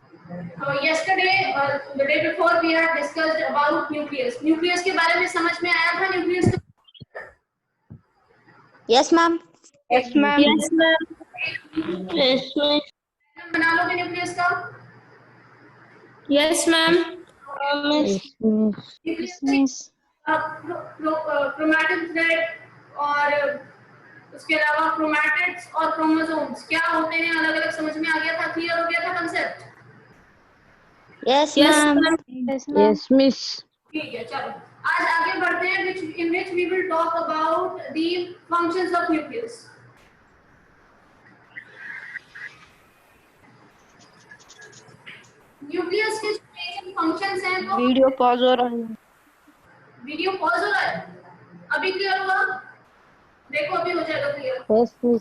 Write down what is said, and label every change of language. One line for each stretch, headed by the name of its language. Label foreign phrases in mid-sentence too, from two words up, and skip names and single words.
English: yesterday the day before we had discussed about nucleus.
Hindi: Nucleus के बारे में समझ में आया था nucleus?
English: Yes, ma'am. Yes, ma'am. Yes, ma'am. Yes, ma'am.
Hindi: बना लोगे nucleus का?
English: Yes, ma'am. Nucleus chromatin thread
Hindi: और उसके अलावा क्रोमैटिड्स और क्रोमोसोम्स क्या होते हैं अलग अलग समझ में आ गया था, क्लियर हो गया था कंसेप्ट?
English: Yes, Yes, ma'am. ma'am. Yes, ma'am. Yes, miss.
Hindi: ठीक है, चलो आज आगे बढ़ते हैं
English: in which we will talk about the functions of nucleus.
Hindi: न्यूक्लियस के जो
English: main functions
Hindi: हैं तो
English: video pause
Hindi: हो रहा है।
English: video pause
Hindi: हो रहा है, अभी क्लियर हुआ? देखो अभी हो जाएगा क्लियर।
English: Yes, miss.